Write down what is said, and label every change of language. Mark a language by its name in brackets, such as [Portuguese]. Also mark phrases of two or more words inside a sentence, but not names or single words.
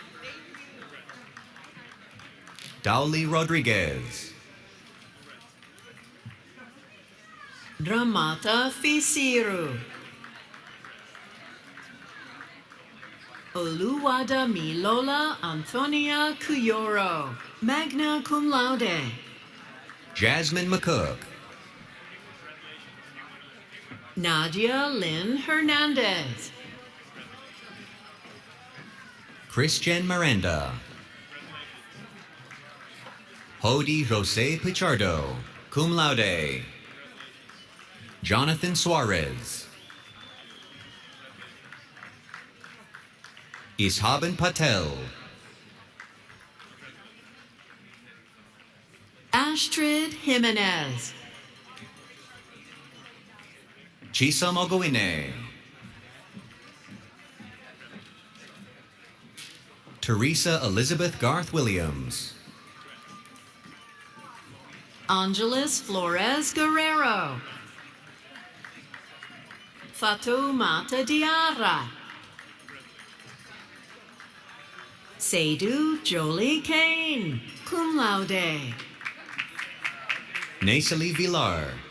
[English] Dauli Rodriguez. Dramata Fisiru. Oluwada Milola Antonia Cuyoro, [Latin] magna cum laude. [English] Jasmine McCook. Nadia Lynn Hernandez. Christian Miranda. Hody Jose Pichardo, [Latin] cum laude. [English] Jonathan Suarez. Ishaben Patel. Astrid Jimenez. Chisa Mogowine. Teresa Elizabeth Garth Williams. Angeles Flores Guerrero. Fatoumata Diarra. Seydou Jolie Kane, [Latin] cum laude. [English] Naisali Villar.